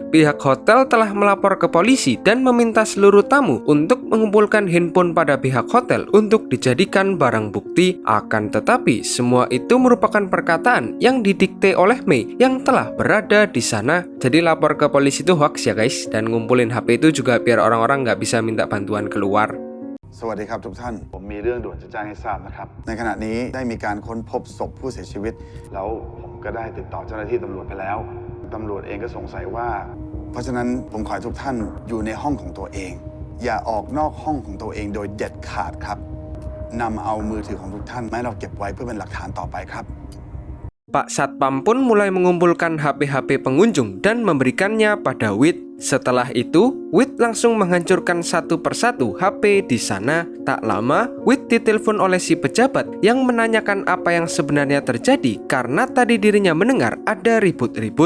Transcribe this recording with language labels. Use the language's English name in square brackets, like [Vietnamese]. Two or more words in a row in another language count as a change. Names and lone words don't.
[Indonesian] Pihak hotel telah melapor ke polisi dan meminta seluruh tamu untuk mengumpulkan handphone pada pihak hotel untuk dijadikan barang bukti. Akan tetapi, semua itu merupakan perkataan yang didikte oleh Mei yang telah berada di sana. Jadi lapor ke polisi itu hoax ya guys, dan ngumpulin HP itu juga biar orang-orang nggak bisa minta bantuan keluar. [Thai] สวัสดีครับทุกท่านผมมีเรื่องด่วนจะแจ้งให้ทราบนะครับในขณะนี้ได้มีการค้นพบศพผู้เสียชีวิตแล้วผมก็ได้ติดต่อเจ้าหน้าที่ตำรวจไปแล้วตำรวจเองก็สงสัยว่าเพราะฉะนั้นผมขอให้ทุกท่านอยู่ในห้องของตัวเองอย่าออกนอกห้องของตัวเองโดยเด็ดขาดครับนำเอามือถือของทุกท่านมาให้เราเก็บไว้เพื่อเป็นหลักฐานต่อไปครับ [Indonesian] Pak Satpam pun mulai mengumpulkan HP-HP pengunjung dan memberikannya pada Wit. Setelah itu, Wit langsung menghancurkan satu persatu HP di sana. Tak lama, Wit ditelepon oleh si pejabat yang menanyakan apa yang sebenarnya terjadi karena tadi dirinya mendengar ada ribut-ribut.